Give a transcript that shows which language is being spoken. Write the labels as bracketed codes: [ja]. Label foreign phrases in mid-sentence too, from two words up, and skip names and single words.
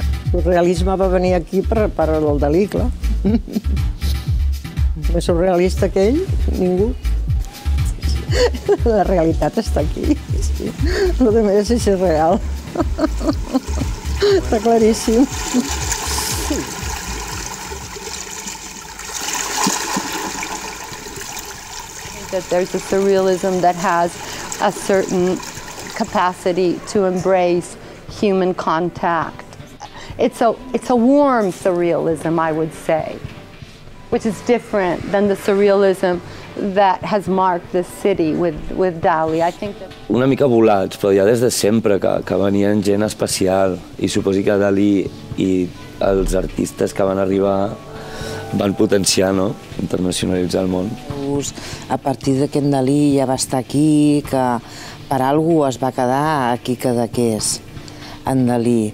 [ca] El surrealisme va venir aquí per el Dalí, clar. Més surrealista que ell, ningú. La realitat està aquí. Lo de més és real. Està claríssim. [en] That there's a surrealism that has a certain capacity to embrace human contact. It's a warm surrealism, I would say, which is different than the surrealism that has marked this city with Dali. I think that... [ca] Una mica volats, però ja des de sempre que venien gent especial i suposo que Dalí i els artistes que van arribar van potenciar, no?, internacionalitzar el món. A partir de que en Dalí ja va estar aquí, que per algú es va quedar aquí Cadaqués, en Dalí.